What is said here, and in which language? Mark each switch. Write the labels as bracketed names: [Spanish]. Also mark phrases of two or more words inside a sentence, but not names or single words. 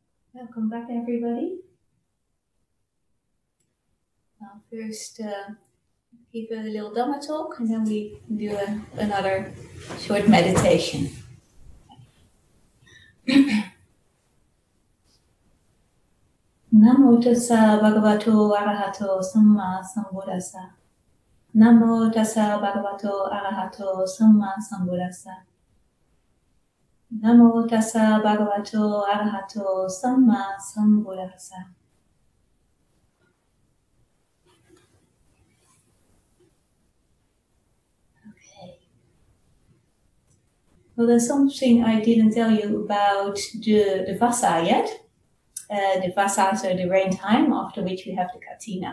[English] Welcome back, everybody. I'll first give a little Dhamma talk, and then we do another short meditation. [Pali] Namo tassa bhagavato arahato samma sambuddhassa. Namo tassa bhagavato arahato samma sambuddhassa. Namo tassa bhagavato arahato samma sambuddhassa. [English] Okay. Well, there's something I didn't tell you about the Vassa yet. The Vassa, so the rain time, after which we have the Kathina.